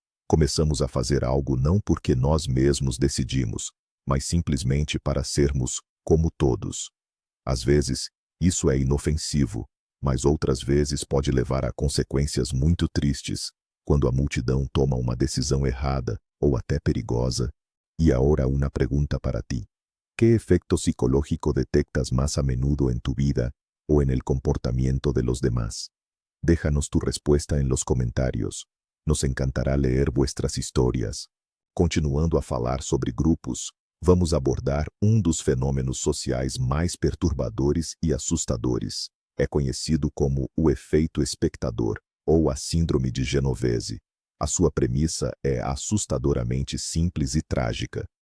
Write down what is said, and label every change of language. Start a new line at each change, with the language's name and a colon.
Portuguese: Começamos a fazer algo não porque nós mesmos decidimos, mas simplesmente para sermos como todos. Às vezes, isso é inofensivo, mas outras vezes pode levar a consequências muito tristes, quando a multidão toma uma decisão errada ou até perigosa. E agora uma pergunta para ti.
Spanish: ¿Qué efecto psicológico detectas más a menudo en tu vida o en el comportamiento de los demás? Déjanos tu respuesta en los comentarios. Nos encantará leer vuestras historias.
Portuguese: Continuando a falar sobre grupos, vamos abordar um dos fenômenos sociais mais perturbadores e assustadores. É conhecido como o efeito espectador, ou a síndrome de Genovese. A sua premissa é assustadoramente simples e trágica.